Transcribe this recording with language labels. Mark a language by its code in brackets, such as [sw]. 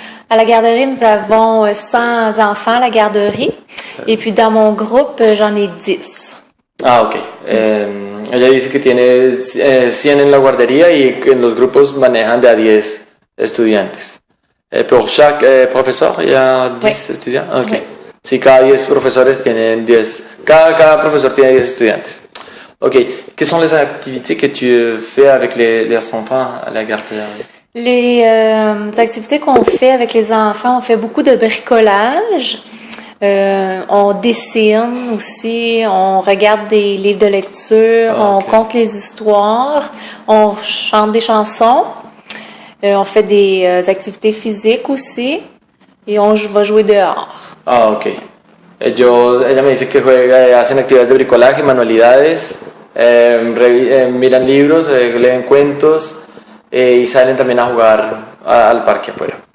[fr] À la garderie, nous avons 100 enfants à la garderie. Et puis dans mon groupe, j'en ai 10. Ah, ok. [es] Ella dice que tiene 100 en la guardería y que en los grupos manejan de a 10 estudiantes. [fr] Pour chaque professeur, il y a 10 étudiants? Ok. Oui. [es] Sí, cada 10 profesores tienen 10. Cada profesor tiene 10 estudiantes. Ok. [fr] Quelles sont les activités que tu fais avec les enfants à la garderie? Les activités qu'on fait avec les enfants, on fait beaucoup de bricolage. On dessine aussi, on regarde des livres de lecture, on compte les histoires, on chante des chansons, on fait des activités physiques aussi et on va jouer dehors. Ah, ok. [es] Ella me dice que hacen actividades de bricolaje, manualidades, miran libros, leen cuentos y salen también a jugar al parque afuera.